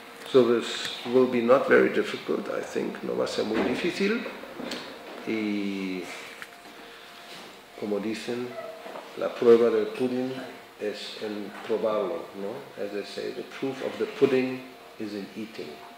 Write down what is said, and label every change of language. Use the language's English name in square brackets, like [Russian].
[English] So this will be not very difficult, I think. [Spanish] No va a ser muy difícil. Y como dicen, la prueba del pudding es en probarlo, ¿no? [English] As they say, the proof of the pudding is in eating.